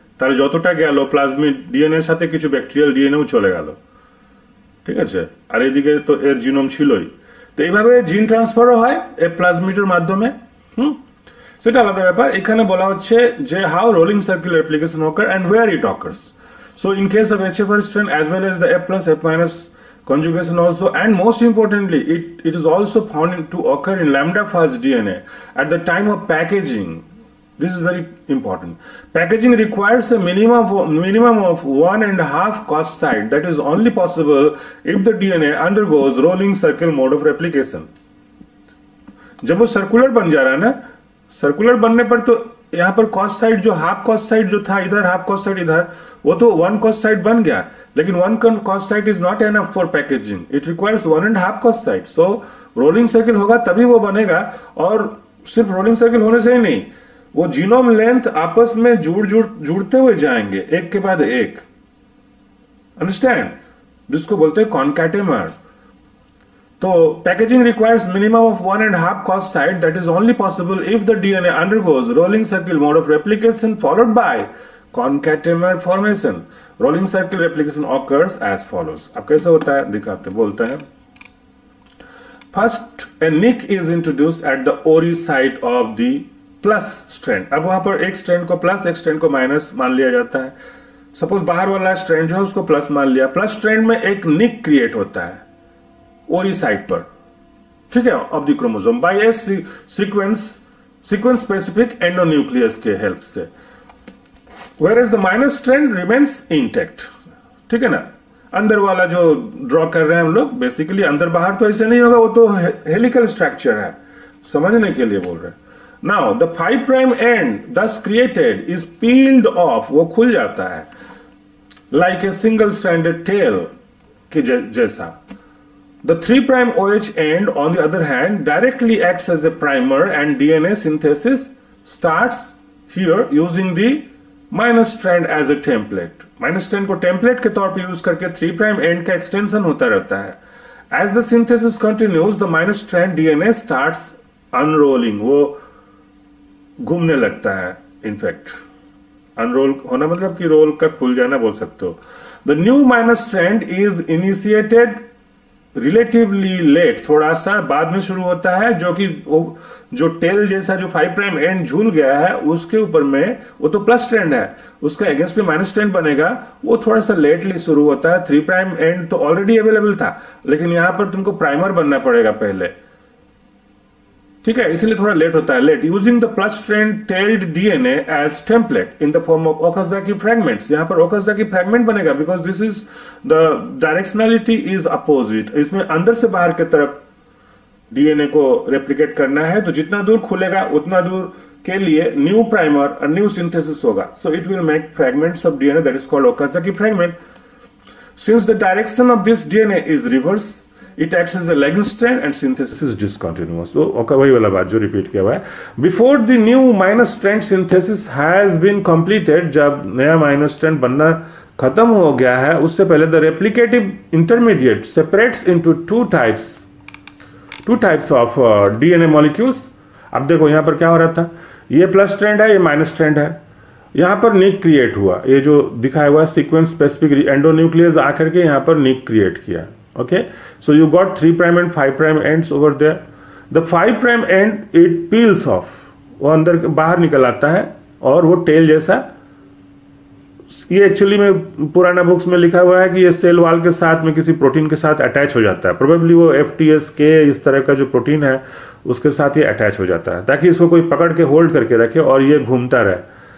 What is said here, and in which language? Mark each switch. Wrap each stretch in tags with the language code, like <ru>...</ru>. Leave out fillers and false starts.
<bn>তাহলে যতটা গেল প্লাজমিড ডিএনএ এর সাথে কিছু ব্যাকটেরিয়াল ডিএনএও চলে গেল, ঠিক আছে। আর এদিকে তো এর জিনোম ছিলই, তো এইভাবে জিন ট্রান্সফারও হয় এই প্লাজমিডের মাধ্যমে। সেটা আলাদা ব্যাপার।</bn> <en>এখানে বলা হচ্ছে যে how rolling circle replication occur and where it occurs. So in case of HFR strain as well as the F plus F minus conjugation also, and most importantly it is also found to occur in lambda fuzz DNA at the time of packaging. This is very important. Packaging requires a minimum of 1.5 cos site. That is only possible if the DNA undergoes rolling circle mode of replication.</en> <hi>जब वो circular बन जा रहा है ना, circular बनने पर तो यहाँ पर कॉस साइड, जो हाफ कॉस साइड जो था इधर, हाफ कॉस साइड इधर, वो तो 1 कॉस साइड बन गया, लेकिन 1 cos side</hi> <en>Is not enough for packaging, it requires 1.5 cos site.</en> <hi>So rolling circle होगा तभी वो बनेगा, और सिर्फ रोलिंग सर्किल होने से ही नहीं, वो जीनोम लेंथ आपस में जुड़ते हुए जाएंगे एक के बाद एक, अंडरस्टैंड, जिसको बोलते हैं कॉन्कैटेमर।</hi> <en>तो packaging requires minimum of 1.5 cos site, that is only possible if the DNA undergoes rolling circle mode of replication followed by concatemer formation. Rolling circle replication occurs as follows.</en> <hi>अब कैसे होता है दिखाते, बोलते हैं।</hi> <en>First, a nick is introduced at the ori site of the plus strand.</en> <hi>अब वहां पर एक स्ट्रैंड को प्लस, एक स्ट्रैंड को माइनस मान लिया जाता है। सपोज बाहर वाला स्ट्रैंड जो है उसको प्लस मान लिया, प्लस स्ट्रैंड में एक निक क्रिएट होता है ओरी साइड पर, ठीक है,</hi> <en>of the chromosome by a sequence specific endonuclease</en> <hi>के हेल्प से,</hi> <en>whereas the minus strand remains intact,</en> <hi>ठीक है ना। अंदर वाला जो ड्रॉ कर रहे हैं हम लोग, बेसिकली अंदर बाहर तो ऐसे नहीं होगा, वो तो हेलिकल स्ट्रक्चर है, समझने के लिए बोल रहे हैं।</hi> <en>now the 5 prime end thus created is peeled off,</en> <hi>वो खुल जाता है,</hi> <en>Like a single stranded tail के जैसा। The 3 prime OH end, on the other hand, directly acts as a primer, and DNA synthesis starts here using the minus strand as a template.</en> <hi>Minus strand को template के तौर पे use करके 3 prime end का extension होता रहता है।</hi> <en>As the synthesis continues, the minus strand DNA starts unrolling.</en> <hi>वो घूमने लगता है। In fact, unroll होना मतलब कि रोल का खुल जाना बोल सकते हो।</hi> <en>The new minus strand is initiated relatively late,</en> <hi>थोड़ा सा बाद में शुरू होता है, जो कि जो टेल जैसा जो 5 प्राइम एंड झूल गया है उसके ऊपर में, वो तो प्लस स्ट्रैंड है, उसका अगेंस्ट में माइनस स्ट्रैंड बनेगा, वो थोड़ा सा लेटली शुरू होता है। 3 प्राइम एंड तो ऑलरेडी अवेलेबल था, लेकिन यहां पर तुमको प्राइमर बनना पड़ेगा पहले, ठीक है, इसलिए थोड़ा लेट होता है।</hi> <en>Late using the plus strand tailed DNA as template in the form of Okazaki fragments.</en> <hi>यहां पर ओकाज़की फ्रैगमेंट बनेगा</hi> <en>Because this is the directionality is opposite.</en> <hi>इसमें अंदर से बाहर की तरफ डीएनए को रेप्लिकेट करना है, तो जितना दूर खुलेगा उतना दूर के लिए न्यू प्राइमर और न्यू सिंथेसिस होगा।</hi> <en>So it will make fragments of DNA that is called Okazaki fragment. Since the direction of this DNA is reverse, it acts as a lagging strand and synthesis is discontinuous.</en> <hi>So okay, वही वाला बात जो repeat किया हुआ है।</hi> <en>Before the new minus strand synthesis has been completed,</en> <hi>जब नया minus strand बनना खत्म हो गया है, उससे पहले</hi> <en>the replicative intermediate separates into two types of DNA molecules।</en> <hi>अब देखो यहाँ पर क्या हो रहा था, ये प्लस स्ट्रैंड है, ये माइनस स्ट्रैंड है, यहाँ पर निक क्रिएट हुआ, ये जो दिखाया हुआ सीक्वेंस स्पेसिफिक एंडोन्यूक्लियस आकर के यहाँ पर निक क्रिएट किया।</hi> <en>Okay, so you got 3 prime and 5 prime ends over there. The 5 prime end it peels off,</en> <hi>वो अंदर बाहर निकल आता है और वो टेल जैसा, ये एक्चुअली में पुराना बुक्स में लिखा हुआ है कि ये सेल वॉल के साथ में किसी प्रोटीन के साथ अटैच हो जाता है, प्रोबेबली वो FTSK इस तरह का जो प्रोटीन है उसके साथ ये अटैच हो जाता है, ताकि इसको कोई पकड़ के होल्ड करके रखे और ये घूमता रहे।</hi>